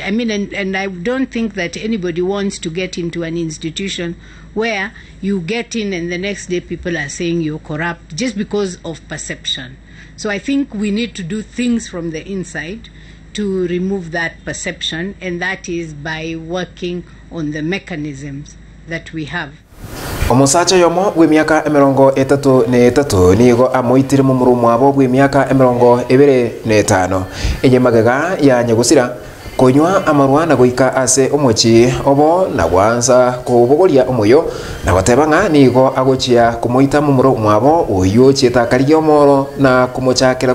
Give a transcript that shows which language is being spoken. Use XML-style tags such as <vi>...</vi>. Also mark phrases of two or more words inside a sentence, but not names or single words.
<en>I mean, and I don't think that anybody wants to get into an institution where you get in and the next day people are saying you're corrupt just because of perception. So I think we need to do things from the inside to remove that perception, and that is by working on the mechanisms that we have.</en> <guz>Omusacha yomo w'emyaka 33 nigo amoitire mu murumu abo w'emyaka 25 enyemagaga ya nyagusira konywa amarwana goika ase omochi obo na gwanza kubogoria omoyo na batebanga nigo agochia kumoita mu murumu abo oyo chitakariyo moro na kumochakira</guz>